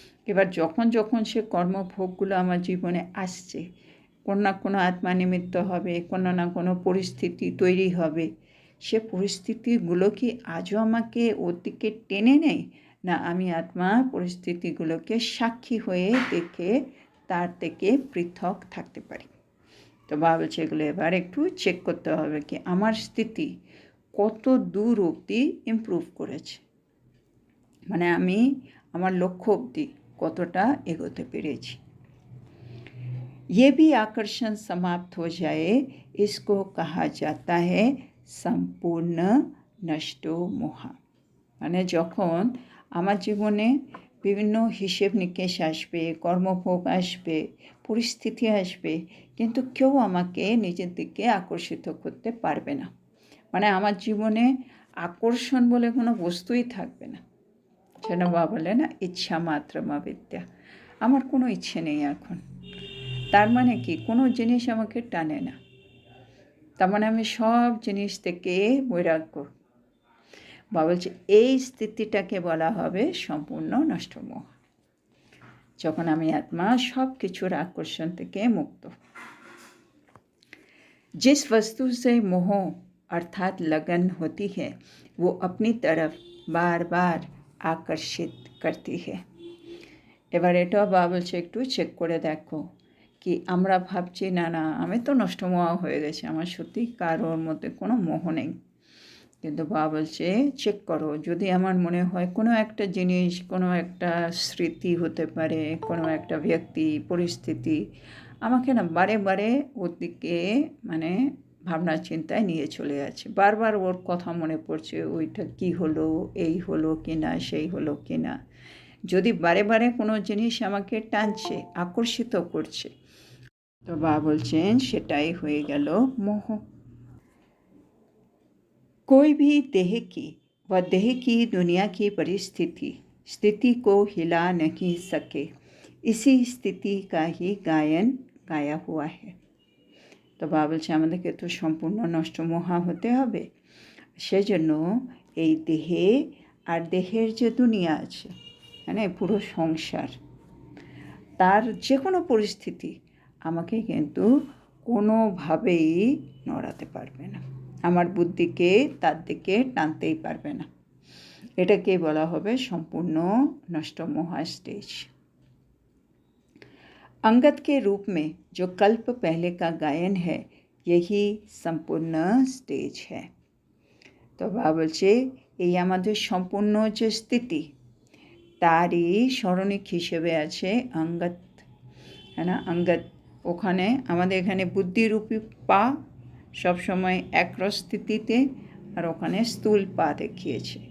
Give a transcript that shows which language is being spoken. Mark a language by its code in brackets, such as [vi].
[bn] এবার যখন যখন সে কর্মভোগগুলো আমার জীবনে আসছে, কোনো না কোনো আত্মা নিমিত্ত হবে, কোনো না কোনো পরিস্থিতি তৈরি হবে, সে পরিস্থিতিগুলো কি আজও আমাকে ওর দিকে টেনে নেয়, না আমি আত্মা পরিস্থিতিগুলোকে সাক্ষী হয়ে দেখে তার থেকে পৃথক থাকতে পারি? তো বলছে এগুলো এবার একটু চেক করতে হবে কি আমার স্থিতি কত দূর অবধি ইমপ্রুভ করেছে, মানে আমি আমার লক্ষ্য অবধি কতটা এগোতে পেরেছি। [hi] ये भी आकर्षण समाप्त हो जाए, इसको कहा जाता है [bn] সম্পূর্ণ নষ্ট মোহ। মানে যখন আমার জীবনে বিভিন্ন হিসেব নিকেশ আসবে, কর্মভোগ আসবে, পরিস্থিতি আসবে, কিন্তু কেউ আমাকে নিজের দিকে আকর্ষিত করতে পারবে না। মানে আমার জীবনে আকর্ষণ বলে কোনো বস্তুই থাকবে না। যেন বাবা বলে না, ইচ্ছা মাত্র মা বিদ্যা। আমার কোনো ইচ্ছে নেই এখন। তার মানে কি কোনো জিনিস আমাকে টানে না, তার মানে আমি সব জিনিস থেকে বৈরাগ্য। বাবা বলছে এই স্থিতিটাকে বলা হবে সম্পূর্ণ নষ্ট মোহ, যখন আমি আত্মা সব কিছুর আকর্ষণ থেকে মুক্ত। [hi] जिस वस्तु से मोह अर्थात लगन होती है वो अपनी तरफ बार बार आकर्षित करती है। [bn] এবার এটাও বাবা বলছে একটু চেক করে দেখো কি আমরা ভাবছি না না আমি তো নষ্ট মোহ হয়ে গেছে, আমার সত্যি কারোর মধ্যে কোনো মোহ নেই। কিন্তু বাবা বলছে চেক করো, যদি আমার মনে হয় কোনো একটা জিনিস, কোনো একটা স্মৃতি হতে পারে, কোনো একটা ব্যক্তি, পরিস্থিতি আমাকে না বারে বারে ওর দিকে মানে ভাবনা চিন্তায় নিয়ে চলে যাচ্ছে, বারবার ওর কথা মনে পড়ছে, ওইটা কি হলো, এই হলো কি না, সেই হলো কি না। যদি বারে বারে কোনো জিনিস আমাকে টানছে, আকর্ষিত করছে, তো বাবা বলছেন সেটাই হয়ে গেল মোহ। [hi] कोई भी देह की व देह की दुनिया की स्थिति को हिला नहीं सके, इसी स्थिति का ही गायन गाया हुआ है। [bn] তো বাবা বলছে আমাদেরকে তো সম্পূর্ণ নষ্ট মোহা হতে হবে, সেজন্য এই দেহে আর দেহের যে দুনিয়া আছে, মানে পুরো সংসার, তার যে কোনো পরিস্থিতি আমাকে কিন্তু কোনোভাবেই নড়াতে পারবে না, আমার বুদ্ধিকে তার দিকে টানতেই পারবে না। এটাকে বলা হবে সম্পূর্ণ [hi] नष्ट मोह स्टेज। अंगद के रूप में जो कल्प पहले का गायन है यही [bn] সম্পূর্ণ স্টেজ [hi] है। [bn] তো বাবা বলছে এই আমাদের সম্পূর্ণ যে স্থিতি তারই স্মরণিক হিসেবে আছে অঙ্গদ, [hi] है ना। [bn] অঙ্গদ ওখানে আমাদের এখানে বুদ্ধিরূপী পা সবসময় একরস স্থিতিতে, আর ওখানে স্থূল পা দেখিয়েছে।